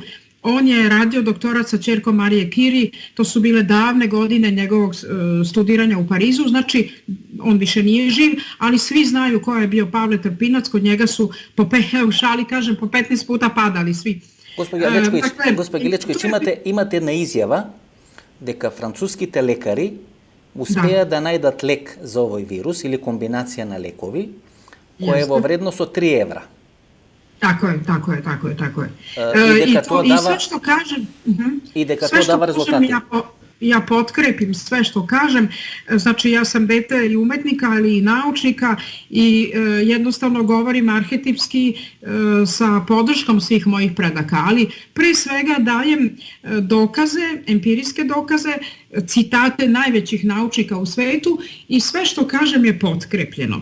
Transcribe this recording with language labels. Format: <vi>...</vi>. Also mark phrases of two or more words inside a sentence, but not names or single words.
<sr>On je radio doktorat sa ćerkom Marije Curie, to su bile davne godine njegovog studiranja u Parizu, znači on više nije živ, ali svi znaju ko je bio Pavle Trpinac, kod njega su, u šali kažem, po 15 puta padali svi. Gospod Ilečković, imate jedna izjava</sr> <mk>дека француските лекари успеа да најдат лек за овој вирус или комбинација на лекови, која е во вредност од 3 евра.</mk> <sr>Tako je. I sve što kažem...</sr> <mk>I дека тоа дава резултати.</mk> <sr>ja potkrepim sve što kažem, znači ja sam dete i umetnika, ali i naučnika i jednostavno govorim arhetipski sa podrškom svih mojih predaka, ali pre svega dajem dokaze, empirijske dokaze, citate najvećih naučnika u svetu i sve što kažem je potkrepljeno.</sr>